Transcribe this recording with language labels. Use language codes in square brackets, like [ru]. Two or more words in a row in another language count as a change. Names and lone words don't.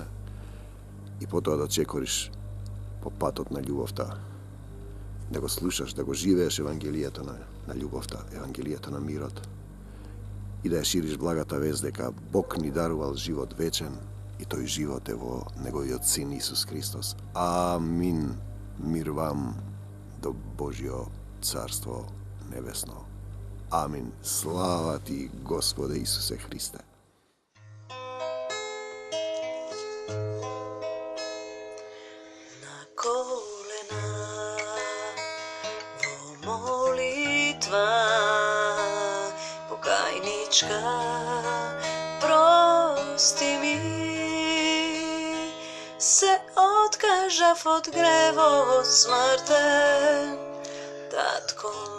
[mk] И потоа да чекориш по патот на љубовта, да го слушаш, да го живееш Евангелието на љубовта, Евангелието на мирот, и да ја шириш благата вест дека Бог ни дарувал живот вечен и тој живот е во Неговиот Син Исус Христос. Амин. Мир вам до Божјо Царство Небесно. Амин. Слава ти, Господе Исусе Христе. Na kolena vo molitva pokajnička prosti mi se odkažav od grevot smrten, Tatko